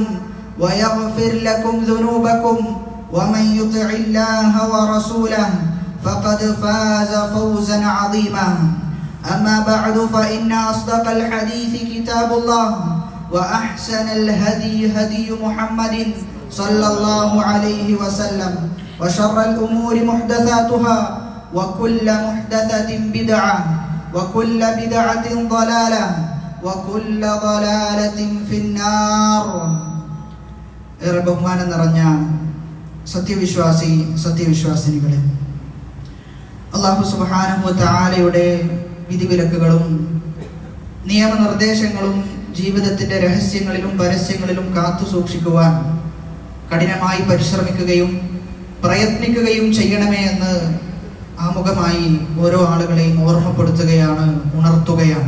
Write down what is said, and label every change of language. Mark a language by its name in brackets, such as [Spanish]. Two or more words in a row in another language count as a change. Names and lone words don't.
[Arabic] ويغفر لكم ذنوبكم ومن يطع الله ورسوله فقد فاز فوزا عظيما أما بعد فإن أصدق الحديث كتاب الله وأحسن الهدي هدي محمد صلى الله عليه وسلم وشر الأمور محدثاتها وكل محدثة بدعة وكل بدعة ضلالة وكل ضلالة في النار. [Malayalam] ഏറെ ബഹുമാനം നിറഞ്ഞ സത്യവിശ്വാസിനികളെ, [Arabic] الله سبحانه و تعالى [Malayalam] വിധിവിലക്കുകളും നിയമനിർദ്ദേശങ്ങളും ജീവിതത്തിന്റെ രഹസ്യങ്ങളിലും പരസ്യങ്ങളിലും കാത്തു സൂക്ഷിക്കുവാൻ കഠിനമായി പരിശ്രമിക്കുകയും പ്രയത്നിക്കുകയും ചെയ്യണമേ എന്ന് ആമുഖമായി ഓരോ ആളുകളെയും ഓർമ്മപ്പെടുത്തുകയാണ്, ഉണർത്തുകയാണ്.